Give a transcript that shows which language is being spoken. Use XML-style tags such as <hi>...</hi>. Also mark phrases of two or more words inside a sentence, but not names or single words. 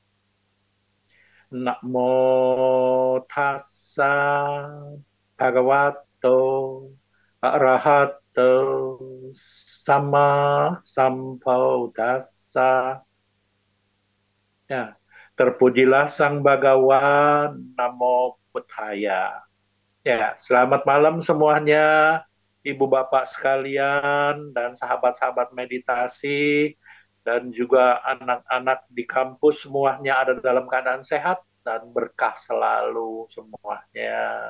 <pi>Namo Tassa Bhagavato Arahato Sama Sambuddhassa.</pi> <id>Ya, terpujilah Sang Bhagawan,</id> <pi>Namo Buddhaya.</pi> <id>Ya, selamat malam semuanya, Ibu Bapak sekalian dan sahabat-sahabat meditasi dan juga anak-anak di kampus, semuanya ada dalam keadaan sehat dan berkah selalu semuanya.</id>